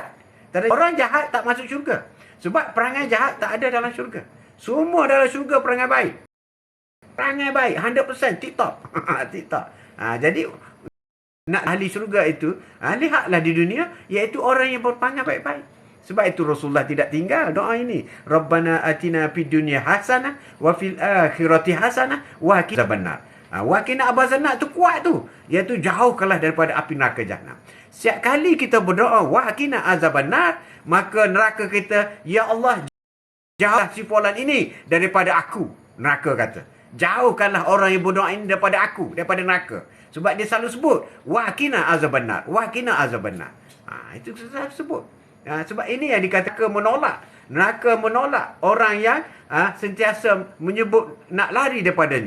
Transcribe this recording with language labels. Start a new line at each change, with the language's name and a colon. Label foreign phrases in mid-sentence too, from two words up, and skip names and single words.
Malay: Orang jahat tak masuk syurga. Sebab perangai jahat tak ada dalam syurga. Semua dalam syurga perangai baik. Perangai baik, 100% tip-top. Tip-top. Jadi, nak ahli syurga itu, lihatlah di dunia, iaitu orang yang berperangai baik-baik. Sebab itu Rasulullah tidak tinggal doa ini.
Arabic: ربنا آتنا في الدنيا حسنة وفي الآخرة حسنة وقنا عذاب النار. وقنا عذاب النار
Malay: tu kuat tu. Iaitu jauhkanlah daripada api neraka jahanam. Setiap kali kita berdoa,
Arabic: وقنا عذاب النار,
Malay: maka neraka kita,
Arabic: يا الله,
Malay: jauhlah si fulan ini daripada aku. Neraka kata. Jauhkanlah orang yang berdoa ini daripada aku, daripada neraka. Sebab dia selalu sebut,
Arabic: وقنا عذاب النار, وقنا عذاب النار.
Malay: Itu selalu sebut. Sebab ini yang dikatakan menolak. Neraka menolak orang yang sentiasa menyebut nak lari daripadanya.